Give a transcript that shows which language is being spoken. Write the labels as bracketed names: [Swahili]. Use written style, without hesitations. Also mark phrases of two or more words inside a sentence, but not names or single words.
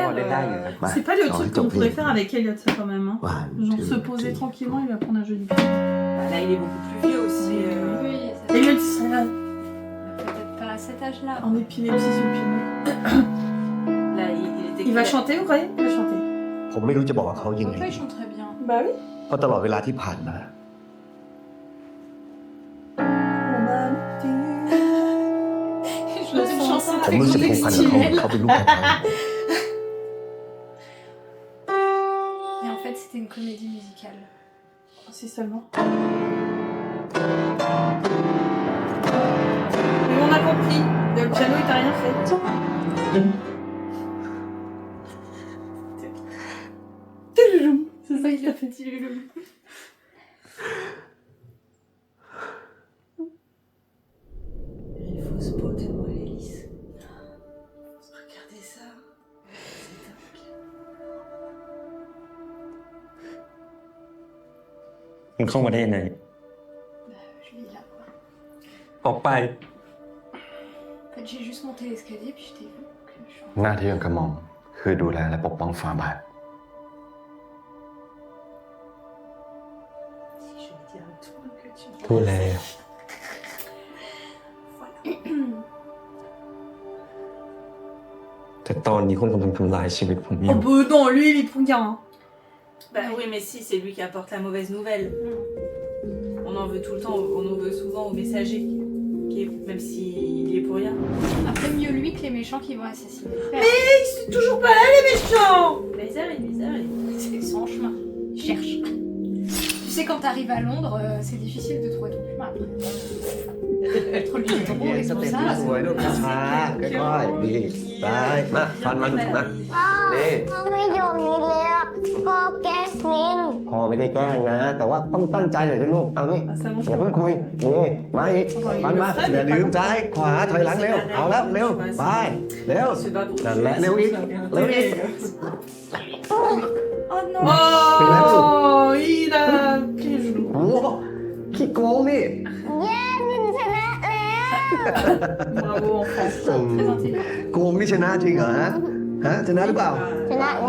[French] C'est pas le truc qu'on pourrait faire avec Elliot, ça, quand même. Hein. Genre se poser tranquillement, il va prendre un joli pied. Là, il est beaucoup plus vieux aussi. Oui, Elliot, il serait là. Peut-être pas à cet âge-là. En épilepsie sur le pied. Là, il va chanter, vous croyez? Il va chanter. [Thai] ผมไม่รู้จะบอกว่าเขายังไง [French] Pourquoi il chante très bien? Bah oui. [Thai] เพราะตลอดเวลาที่ผ่านมา [French] Je veux une chanson [Thai] ผม [French] très [Thai] รู้สึกผูกพันกับเขา [French] contextuelle. [Thai] เขาเป็นลูกของเขา [French] Et en fait, c'était une comédie musicale. Si seulement. Mais on a compris. Le piano, il t'a rien fait. C'est ça qu'il a fait. Une fausse peau de Molélis. Regardez ça. C'est dingue. [Thai] มันเข้ามาได้ยังไง [French] Je vis là, quoi. [Thai] ออกไป [French] En fait, j'ai juste monté l'escalier, puis je t'ai vu. Donc, je suis en- [Thai] หน้าที่ของกระหม่อมคือดูแลและปกป้องฝ่าบาท [French] Si je vais dire à tout le monde que tu... [Thai] ดูแล แต่ตอนนี้คุณกำลังทำลายชีวิตผมอ [French] Oh [Thai] ยู่ [French] bah non, lui, il est pour rien. Hein. Bah oui, mais si, c'est lui qui apporte la mauvaise nouvelle. On en veut tout le temps, on en veut souvent au messager, même s'il est pour rien. Après, mieux lui que les méchants qui vont assassiner le père. Mais ils sont toujours pas là, les méchants. Mais ils arrivent. C'est son chemin. Ils cherchent. Tu sais, quand t'arrives à Londres, c'est difficile de trouver ton chemin après. Entre le métro et [Thai] ส [French] tout [Thai] เต็ป [French] ça. [Thai] ที่สวยลูกช้าๆค่อยๆดีซ้ายมาฟันมาลูกมานี่ พ่อไม่ยอมนิดเลยอ่ะพ่อแกล้งนิน พอไม่ได้แกล้งนะ แต่ว่าต้องตั้งใจหน่อยนะลูกเอานี่อย่าเพิ่งคุยนี่มาอีกฟันมาอย่าลืมซ้ายขวาถอยหลังเร็วเอาแล้วเร็วไปเร็วนั่นแหละเร็วอีกเร็วอีก [French] Oh non. Oh, il a pris le genou. [Thai] โอ้โหขี้โกงนี่ เย้นินชนะแล้ว [French] Bravo, enfant. Très intelligent. [Thai] โกงนี่ชนะจริงเหรอฮะชนะหรือเปล่า ชนะแล้ว